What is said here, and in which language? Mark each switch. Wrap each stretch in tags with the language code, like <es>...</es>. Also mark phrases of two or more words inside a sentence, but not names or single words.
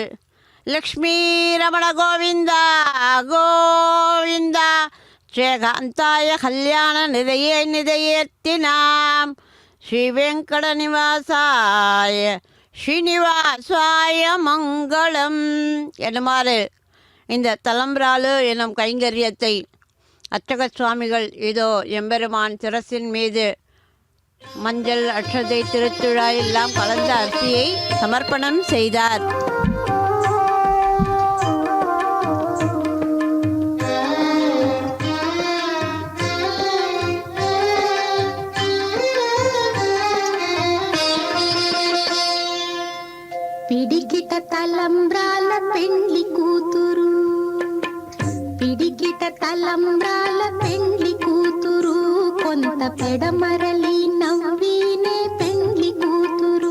<sa>लक्ष्मी रमण गोविन्दा गोविन्दा श्रीकान्ताय कल्याण निधये अर्थिनाम् श्री वेङ्कट निवासाय श्रीनिवासाय मङ्गलम्</sa> <ta>எனுமாறு இந்த தலம்ராலு எனும் கைங்கரியத்தை அர்ச்சக சுவாமிகள் இதோ எம்பெருமான் சிரசின் மீது மஞ்சள் அட்சதை திருத்துழா எல்லாம் கலந்த அரிசியை சமர்ப்பணம் செய்தார்.</ta> <te>పిడికిట తలంబ్రాల పెండ్లి కూతురు, పిడికిట తలంబ్రాల పెండ్లి కూతురు, కొంత పెడమరలి నవ్వీనే పెండ్లి కూతురు.</te>